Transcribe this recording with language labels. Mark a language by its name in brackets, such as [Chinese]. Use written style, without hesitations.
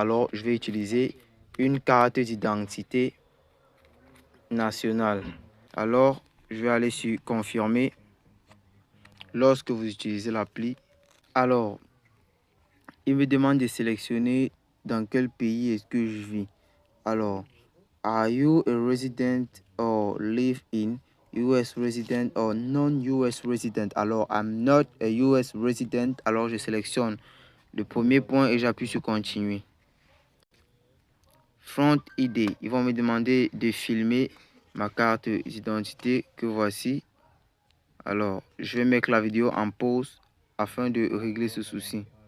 [French] Alors, je vais utiliser une carte d'identité nationale. Alors, je vais aller sur confirmer lorsque vous utilisez l'appli. Alors, il me demande de sélectionner dans quel pays est-ce que je vis. [English] Alors, are you a resident or live in US resident or non-US resident? Alors, I'm not a US resident. [French] Alors, je sélectionne le premier point et j'appuie sur continuer. Front ID. Ils vont me demander de filmer ma carte d'identité que voici. Alors, je vais mettre la vidéo en pause afin de régler ce souci.